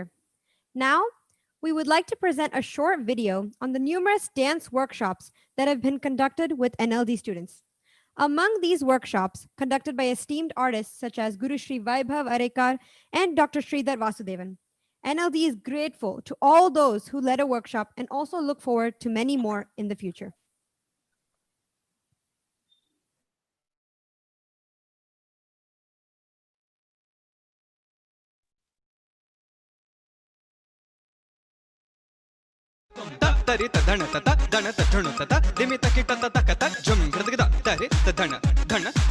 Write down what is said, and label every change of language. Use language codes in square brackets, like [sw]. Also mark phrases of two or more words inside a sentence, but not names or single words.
[en] Now, we would like to present a short video on the numerous dance workshops that have been conducted with NLD students. Among these workshops, conducted by esteemed artists such as Guru Shri Vaibhav Arekar and Dr. Sridhar Vasudevan, NLD is grateful to all those who led a workshop and also look forward to many more in the future. ತರಿತ ಧಣತತ ಧಣತ ಝುಣುತತ ದಿಮಿತ ಕಿಟತ ತಕತ ಜುಮ್ ಗಿಡದಗದ ತರಿತ ಧಣ ಧಣತ